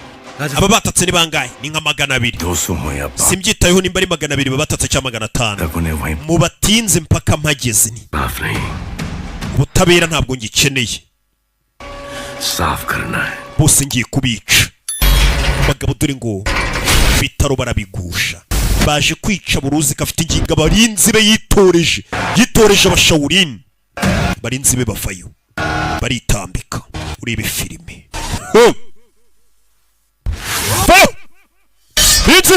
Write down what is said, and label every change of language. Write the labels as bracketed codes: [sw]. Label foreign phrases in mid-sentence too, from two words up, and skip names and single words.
[rw] Aba batatse ni bangahe? Ni nka 200. [hi] 200 हो या 500. [rw] Simbyitayeho nimba ari 200 babatatse cyangwa 500. [hi] तक उन्हें वहीं [rw] Mu batinze mpaka mpageze ni. [hi] माफ नहीं. [rw] Ubutabera ntabwo ngikeneye. [hi] साफ करना है. [rw] Bose ngiye kubica. Bagabo dore ngo bitaro barabigusha. Baje kwica buruzi kafite ingingo abarinzi be yitoreje abashawurin. Barinzi be bafayo. Baritambika. Urebe filime. Barinzi!